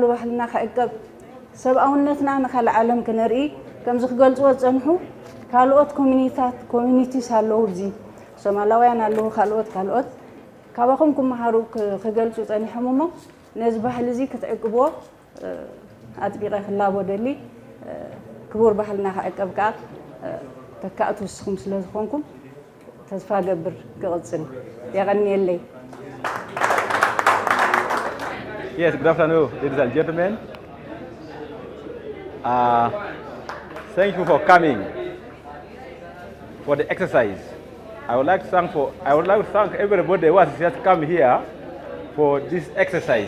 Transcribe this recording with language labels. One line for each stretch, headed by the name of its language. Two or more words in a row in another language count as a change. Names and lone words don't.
Tigrinya: ባህልና ክዕቀብ ሰብኣውነትና ንኻልእ ዓለም ክነርኢ ከምዚ ክገልጽዎ ዝጸንሑ ካልኦት ኮሚኒቲስ ኣለዉ እዚ ሶማላውያን ኣለዉ ካልኦት ካባኹም ክመሃሩ ክገልጹ ጸኒሖም እሞ ነዚ ባህሊ እዚ ክትዕቅብዎ ኣጥቢቐ ክላቦ ደሊ ክቡር ባህልና ክዕቀብ ከዓ ተካእቱ ንስኹም ስለ ዝኾንኩም ተስፋ ገብር ክቕጽል የቐኒየለይ።
English: Yes, good afternoon, ladies and gentlemen. Thank you for coming for the exercise. I would like to thank everybody who has just come here for this exercise.